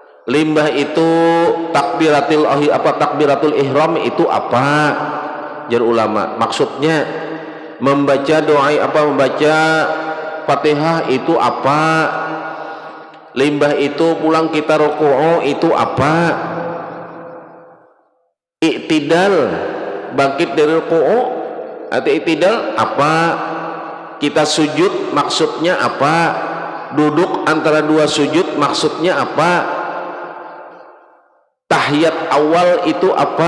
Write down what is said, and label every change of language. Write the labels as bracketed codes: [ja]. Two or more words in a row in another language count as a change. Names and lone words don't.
[bjn] limbah itu [ar] takbiratul ihram [bjn] itu apa? Jar ulama, maksudnya membaca doa membaca Fatihah itu apa? Limbah itu pulang kita rukuu itu apa? [id] Iktidal, bangkit dari rukuu atau iktidal apa? Kita sujud maksudnya apa? Duduk antara dua sujud maksudnya apa? [ar] Tahiyat awal [id] itu apa?